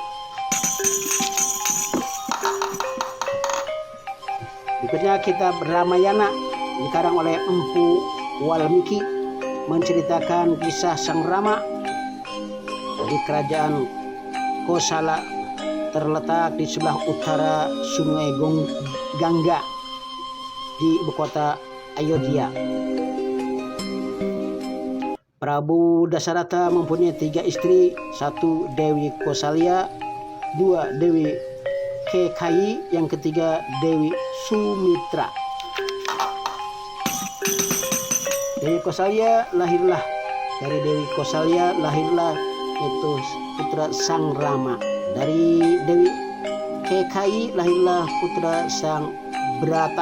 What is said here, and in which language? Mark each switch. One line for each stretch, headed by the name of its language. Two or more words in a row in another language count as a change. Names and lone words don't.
Indonesian: Berikutnya kitab Ramayana dikarang oleh Empu Walmiki, menceritakan kisah Sang Rama di kerajaan Kosala, terletak di sebelah utara Sungai Gangga di ibu kota Ayodhya. Prabu Dasarata mempunyai 3 istri, 1 Dewi Kosalya, 2 Dewi Kekayi, yang ketiga Dewi Sumitra. Dewi Kosalya lahirlah dari Dewi Kosalya lahirlah itu putra Sang Rama. Dari Dewi Kekayi lahirlah putra Sang Brata.